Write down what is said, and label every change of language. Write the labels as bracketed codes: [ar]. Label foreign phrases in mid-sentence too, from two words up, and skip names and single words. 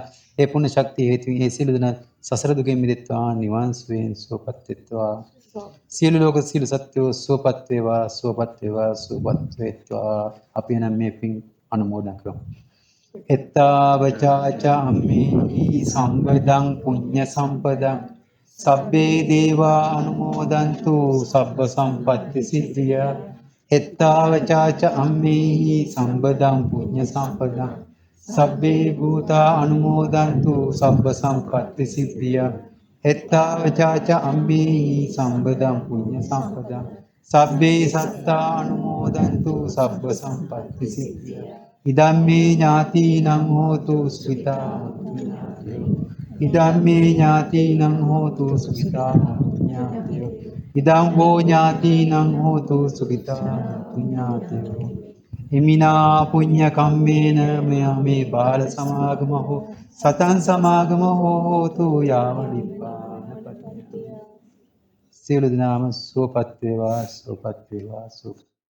[si] ඒ පුණ්‍ය ශක්තිය හේතුවෙන් ඒ සියලු දෙනා සසර දුකින් මිදෙත්වා නිවන් සුවයෙන් සුවපත් වෙත්වා. සියලු ලෝක සියලු සත්වෝ සුවපත් වේවා. අපි නම් මේ පින් අනුමෝදන් කරමු. [pi] එත්තාවචාච අම්මේහි සම්පදං පුඤ්ඤ සම්පදං සබ්බේ දේවා අනුමෝදන්තු සබ්බ සම්පත්ති සිද්ධිය. එත්තාවචාච අම්මේහි සම්පදං පුඤ්ඤ සම්පදං සබ්බේ භූතා අනුමෝදන්තු සබ්බ සම්පත්ති සිද්ධිය. එත්තාවචාච අම්මේහි සම්පදං පුඤ්ඤ සම්පදං සබ්බේ සත්තා අනුමෝදන්තු සබ්බ සම්පත්ති සිද්ධිය. ඉදම්මේ ඥාතිනං හෝතු සුඛිතා. ඉදම්මේ ඥාතිනං හෝතු සුඛිතා. ඉදං වෝ ඥාතිනං හෝතු සුඛිතා. හිමිනා පුඤ්ඤ කම්මේන මේ බාල සමාගමෝ සතං සමාගමෝ හෝතු යාව නිපාතපති. [si] සියලු දෙනාම සුවපත් වේවා.